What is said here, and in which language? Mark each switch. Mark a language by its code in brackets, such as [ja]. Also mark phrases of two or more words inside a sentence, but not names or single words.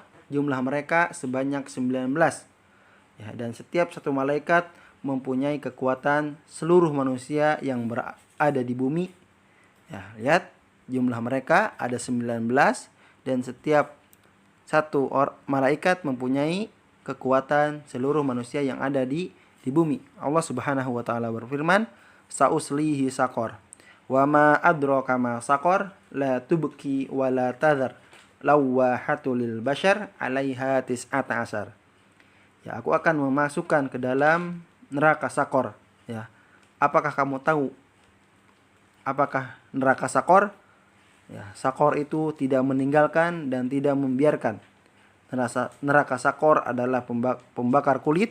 [id] Jumlah mereka sebanyak 19. Ya, dan setiap satu malaikat mempunyai kekuatan seluruh manusia yang berada di bumi. Ya, lihat jumlah mereka ada 19 dan setiap satu malaikat mempunyai kekuatan seluruh manusia yang ada di bumi. Allah [ar] سبحانه وتعالى [id] berfirman, [ar] "سأصليه سقر. وما أدراك ما سقر لا تبقي ولا تذر. لواحة للبشر عليها تسعة عشر." [id] Ya, aku akan memasukkan ke dalam neraka Sakor. Ya. Apakah kamu tahu apakah neraka Sakor? Ya, Sakor itu tidak meninggalkan dan tidak membiarkan. Neraka Sakor adalah pembakar kulit.